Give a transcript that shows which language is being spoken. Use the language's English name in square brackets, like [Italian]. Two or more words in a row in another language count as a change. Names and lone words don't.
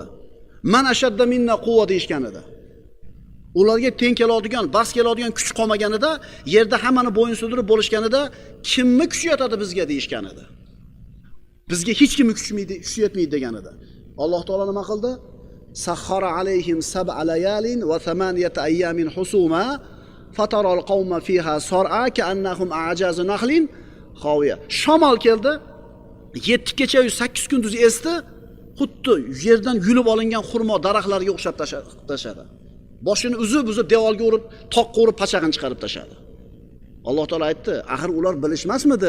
[Arabic] من أشد منا قوة [Uzbek] deyishgan edi. Ularga teng keladigan, bas keladigan kuch qolmaganida, yerda hammani bo'yin sundirib bo'lishganida, kimni kuchi yetadi bizga deyishgan edi. Bizga hech kimni kuchi yetmaydi degan edi. Alloh taolo nima qildi? [Arabic] سخرها عليهم سبع ليال وثمانية أيام حسوما فترى القوم فيها صرعى كأنهم أعجاز نخل خاوية. [Uzbek] Shamol keldi. 7 kecha 8 kunduz esdi, xuddi yerdan yulib olingan xurmo daraxtlarga o'xshab tashadi. Boshini uzib devorga urib, toqqa urib pachag'ini chiqarib tashadi. Alloh taolo aytdi, axir ular bilishmasmidi?